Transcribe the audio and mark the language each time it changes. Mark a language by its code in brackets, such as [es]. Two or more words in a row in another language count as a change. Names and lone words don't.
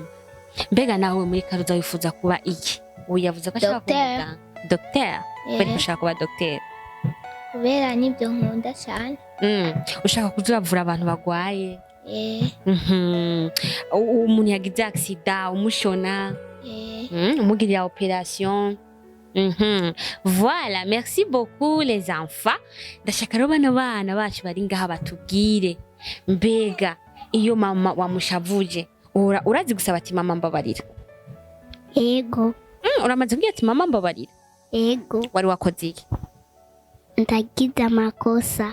[rn] Mbega nawe muri karuza wifuza kuba iki? Uyavuze ko ashaka kuba docteur. Bari gushaka kuba docteur. Kubera nibyo nkunda cyane. Ushaka kuzuravura abantu bagwaye? Umuntu yagize accident umushona? Umugirira operation? [fr] Voilà, merci beaucoup les enfants. [rn] Ndashaka rero bana bacu bari ngaha batubwire. Mbega iyo mama wamushavuje urazi gusaba ati mama mbabarira? Ego. Uramaze kugira ati mama mbabarira? Ego. Wari wakoze iki? Ndagize amakosa.